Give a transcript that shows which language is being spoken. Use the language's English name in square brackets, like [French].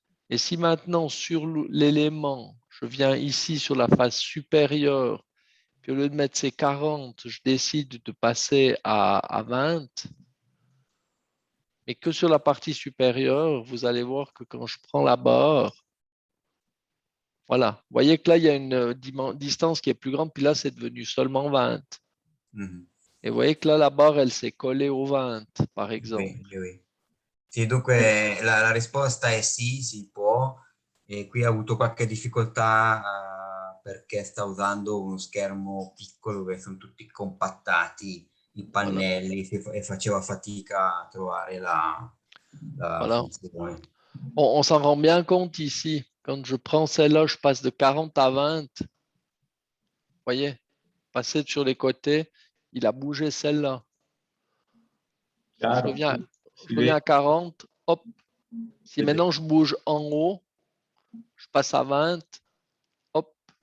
[French] Et si maintenant sur l'élément, je viens ici sur la face supérieure, puis au lieu de mettre ces 40, je décide de passer à 20, mais que sur la partie supérieure, vous allez voir que quand je prends la barre, voilà, vous voyez que là, il y a une distance qui est plus grande, puis là, c'est devenu seulement 20. Et vous voyez que là, la barre, elle s'est collée au 20, par exemple. Oui. [Italian] Sì, dunque la risposta è sì, si può. E qui ha avuto qualche difficoltà perché sta usando uno schermo piccolo dove sono tutti compattati i pannelli e faceva fatica a trovare la [French] Voilà. [Italian] funzione. [French] On s'en rend bien compte ici. Quand je prends celle-là, je passe de 40 à 20. Vous voyez, passer sur les côtés, il a bougé celle-là. Je reviens à 40, hop. Si maintenant je bouge en haut, je passe à 20, hop.